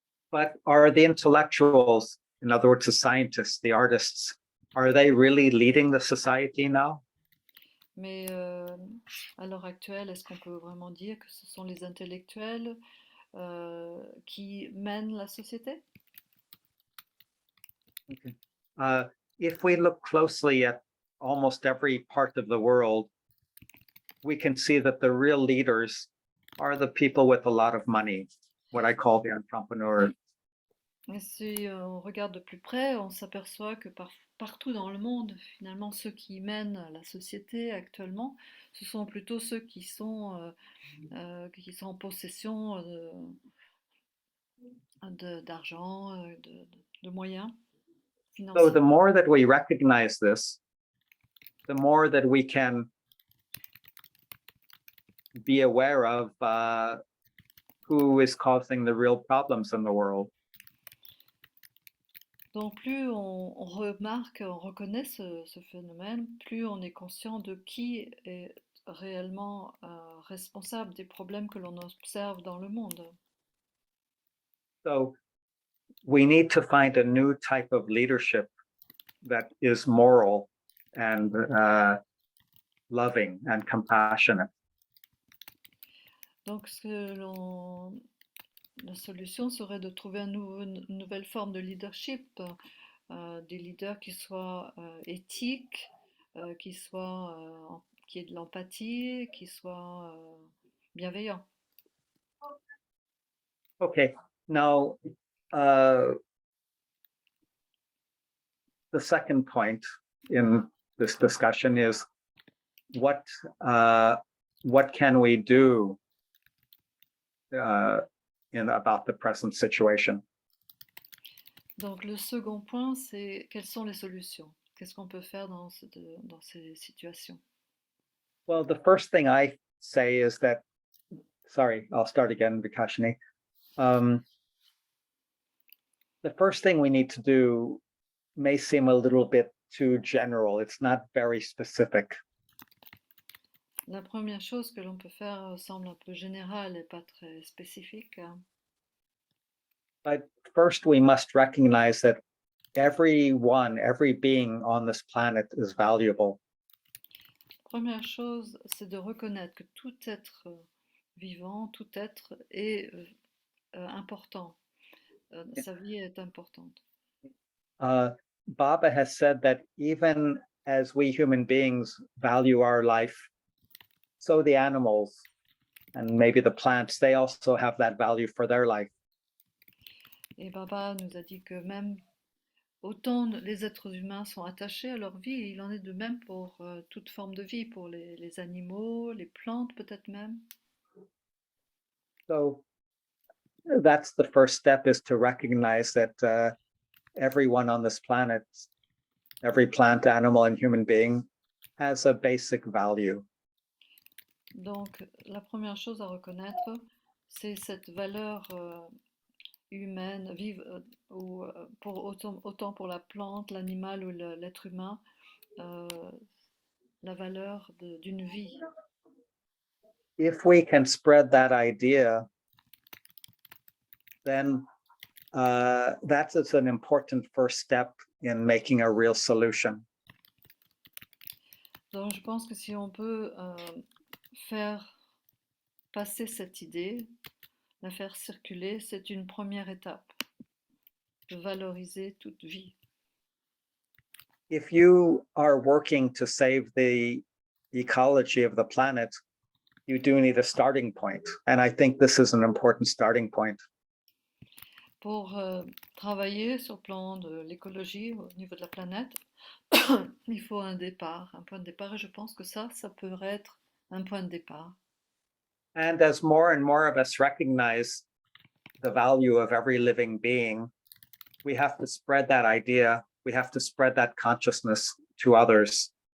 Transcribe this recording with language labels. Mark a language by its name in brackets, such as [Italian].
[English] But are the intellectuals, in other words, the scientists, the artists, are they really leading the society now? [French] Mais à l'heure actuelle, est-ce qu'on peut vraiment dire que ce sont les intellectuels qui mènent la société? [English] Okay. If we look closely at almost every part of the world, we can see that the real leaders are the people with a lot of money, what I call the entrepreneurs. [French] Et si on regarde de plus près, on s'aperçoit que partout dans le monde, finalement, ceux qui mènent la société actuellement, ce sont plutôt ceux qui sont en possession d'argent, de moyens [English] So [French] financiers. [English] the more that we recognize this, the more that we can be aware of who is causing the real problems in the world. [French] Donc plus on remarque, on reconnaît ce phénomène, plus on est conscient de qui est réellement responsable des problèmes que l'on observe dans le monde. [English] So we need to find a new type of leadership that is moral and loving and compassionate. [French] Donc la solution serait de trouver une nouvelle forme de leadership, des leaders qui soient éthiques, qui aient de l'empathie, qui soient bienveillants. [English] Okay, now the second point in this discussion is what can we do about the present situation? [French] Donc le second point, c'est quelles sont les solutions? Qu'est-ce qu'on peut faire dans ces situations? [English] Well, the first thing I say is that, sorry, I'll start again, Vikashini. The first thing we need to do may seem a little bit too general. It's not very specific. [French] La première chose que l'on peut faire semble un peu générale et pas très spécifique. [English] But first, we must recognize that every being on this planet is valuable. [French] Première chose, c'est de reconnaître que tout être vivant, tout être est important. Sa vie est importante. [English] Baba has said that even as we human beings value our life, so the animals and maybe the plants, they also have that value for their life. [French] Et Baba nous a dit que même autant les êtres humains sont attachés à leur vie, il en est de même pour toute forme de vie, pour les animaux, les plantes peut-être même. [English] So that's the first step, is to recognize that everyone on this planet, every plant, animal, and human being has a basic value. [French] Donc la première chose à reconnaître, c'est cette valeur humaine, vive, pour autant pour la plante, l'animal ou l'être humain, la valeur d'une vie. [English] If we can spread that idea, then that is an important first step in making a real solution. [French] Donc je pense que si on peut faire passer cette idée, la faire circuler, c'est une première étape de valoriser toute vie. [English] If you are working to save the ecology of the planet, you do need a starting point. And I think this is an important starting point. [French] Pour travailler sur le plan de l'écologie au niveau de la planète, il faut un point de départ, et je pense que ça pourrait être un point de départ. [English] And as more and more of us recognize the value of every living being, we have to spread that idea, we have to spread that consciousness to others.